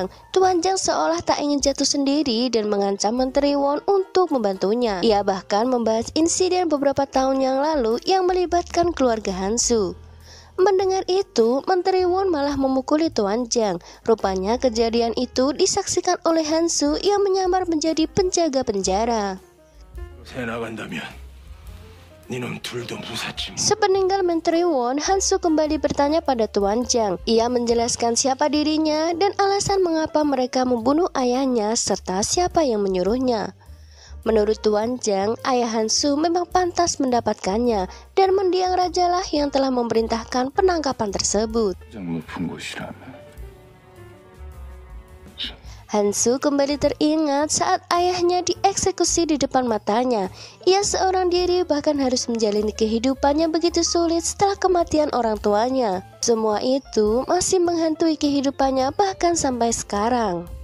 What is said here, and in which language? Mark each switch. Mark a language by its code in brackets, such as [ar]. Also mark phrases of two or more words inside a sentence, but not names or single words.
[id] Tuan Jiang seolah tak ingin jatuh sendiri dan mengancam Menteri Won untuk membantunya. Ia bahkan membahas insiden beberapa tahun yang lalu yang melibatkan keluarga Hansu. Mendengar itu, Menteri Won malah memukuli Tuan Jiang. Rupanya kejadian itu disaksikan oleh Hansu yang menyamar menjadi penjaga penjara. [ko] 새 나간다면 니놈 둘도 무사치. [id] Sepeninggal Menteri Won, Hansu kembali bertanya pada Tuan Jiang. Ia menjelaskan siapa dirinya dan alasan mengapa mereka membunuh ayahnya serta siapa yang menyuruhnya. Menurut Tuan Jiang, ayah Hansu memang pantas mendapatkannya dan mendiang rajalah yang telah memerintahkan penangkapan tersebut. [ko] 가장 높은 곳이라면. [id] Hansu kembali teringat saat ayahnya dieksekusi di depan matanya. Ia seorang diri bahkan harus menjalani kehidupan yang begitu sulit setelah kematian orang tuanya. Semua itu masih menghantui kehidupannya bahkan sampai sekarang.